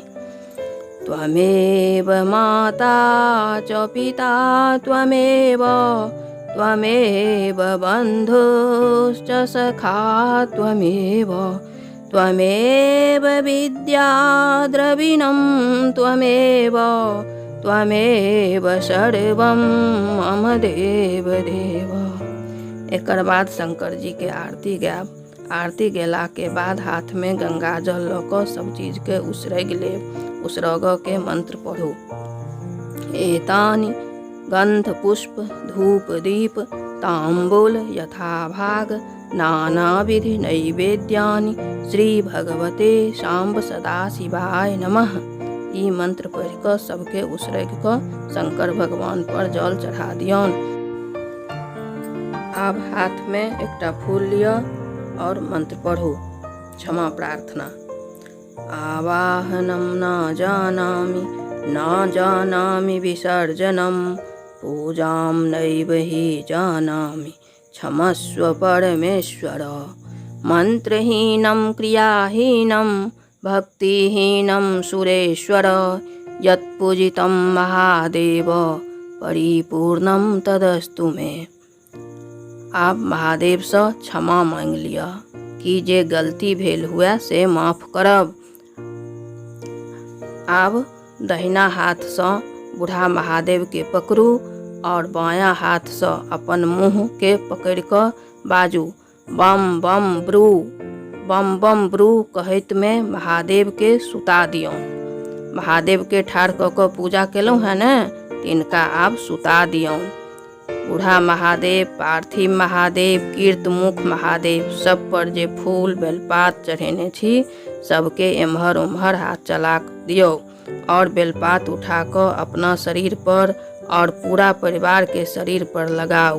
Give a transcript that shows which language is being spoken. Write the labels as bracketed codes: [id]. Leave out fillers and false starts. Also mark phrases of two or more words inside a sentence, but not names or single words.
[sa] त्वमेव माता च पिता त्वमेव बन्धुश्च सखा त्वमेव विद्या द्रविणं त्वमेव सर्वं मम देव। [mai] एकर बाद शंकर जी के आरती गायब। आरती गेला के बाद हाथ में गंगा जल लऽ कऽ सब चीज के उसरग लेब। उसरग के मंत्र पढ़ू। [sa] एतानि गंध पुष्प धूप दीप तांबूल यथाभाग नानाविधि नैवेद्यानि श्री भगवते शाम्ब सदा शिवाय नमः। [mai] ई मंत्र पढ़ि कऽ सबके उसरग कऽ शंकर भगवान पर जल चढ़ा दियौन। आब हाथ में एकटा फूल लिअ और मंत्र पढ़ू। क्षमा प्रार्थना। [sa] आवाहनम न जानामि विसर्जनम पूजां नैव हि जानामि क्षमस्व परमेश्वर। मंत्रहीनं क्रियाहीनं भक्तिहीनं सुरेश्वर यत्पूजितं महादेव परिपूर्णं तदस्तु मे। [mai] आप महादेव से क्षमा मांग लिया कि जे गलती भेल हुए से माफ करब। आब दहिना हाथ से बूढ़ा महादेव के पकड़ू और बायां हाथ से अपन मुँह के पकड़ कर बाजू बम बम ब्रू। बम बम ब्रू कहत में महादेव के सुता दियौन। महादेव के ठाढ़ क के पूजा केलहुँ है ने, तिनका आब सुता दियौन। बूढ़ा महादेव, पार्थिव महादेव, कीर्तमुख महादेव सब पर जे फूल बेलपात चढ़ेने छी सबके एम्हर उम्हर हाथ चला दियो और बेलपात उठा कर अपना शरीर पर और पूरा परिवार के शरीर पर लगाऊ।